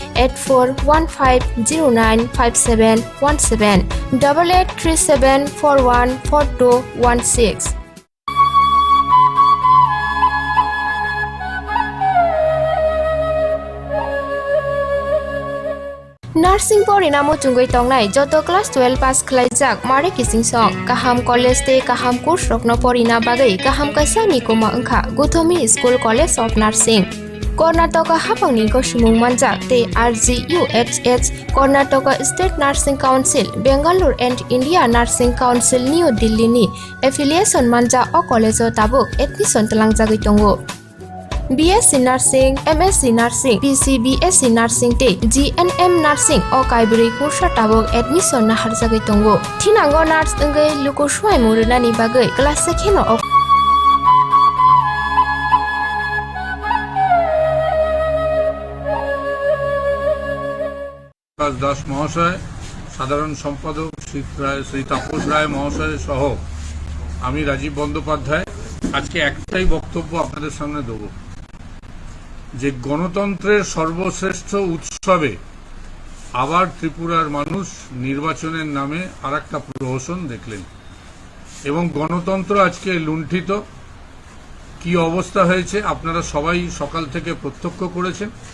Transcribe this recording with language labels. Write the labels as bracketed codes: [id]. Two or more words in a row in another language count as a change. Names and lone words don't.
[trp] 8415095717 8837414216 Nursing porinamo chungoi tongnai joto [en] class 12 pass [trp] khlaijak mare kising song kaham college te kaham course rokno porina bagai kaham kaisa nikoma angkha Guthomi School College of Nursing Karnataka hapangni gosimung manjak te RGUHH Karnataka State Nursing Council Bangalore and India Nursing Council New Delhi ni affiliation manja o college o tabuk admission talangjagoi tongo BSc Nursing, MSc Nursing, BSc Nursing te GNM Nursing o kaibri kursa tabok admission na harjagai tongo. Thinango nurse engai lukosuai murunani bagai class sekheno o [bn] দাস মহাশয় সাধারণ সম্পাদক শ্রী তাপস রায় মহাশয় সহ আমি রাজীব বন্দ্যোপাধ্যায় আজকে একটাই বক্তব্য আপনাদের সামনে দেব যে গণতন্ত্রের সর্বশ্রেষ্ঠ উৎসবে আবার ত্রিপুরার মানুষ নির্বাচনের নামে আরেকটা প্রহসন দেখলেন এবং গণতন্ত্র আজকে লুণ্ঠিত কি অবস্থা হয়েছে আপনারা সবাই সকাল থেকে প্রত্যক্ষ করেছেন